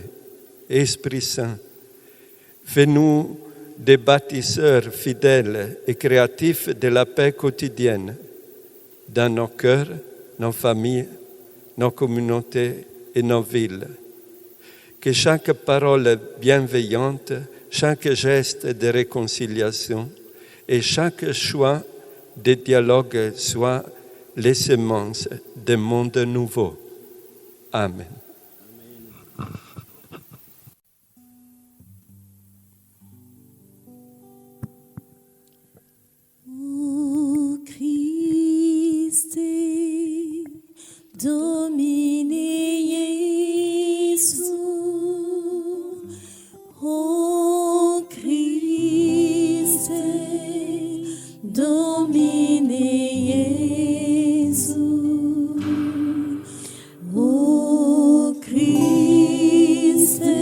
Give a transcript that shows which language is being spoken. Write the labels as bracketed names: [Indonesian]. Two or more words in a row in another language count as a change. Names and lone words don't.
[French] Esprit Saint, fais-nous des bâtisseurs fidèles et créatifs de la paix quotidienne dans nos cœurs, nos familles, nos communautés et nos villes. Que chaque parole bienveillante, chaque geste de réconciliation et chaque choix de dialogue soit les semences d'un monde nouveau. Amen. [Latin] O Christe, Domine Iesu, O Christe, Domine Iesu, O Christe,